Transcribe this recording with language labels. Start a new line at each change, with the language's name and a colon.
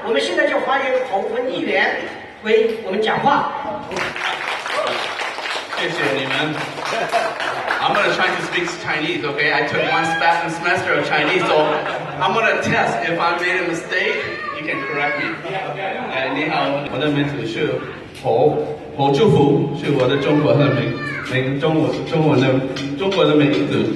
Chinese: 我们现在就欢迎洪文议员为我们讲话。谢谢你们。
English: I'm gonna try to speak Chinese, okay? I took one semester of Chinese, so I'm gonna test if I made a mistake. You can correct me.
Chinese: 你好，我的名字是侯祝福，是我的中国的中国的名字。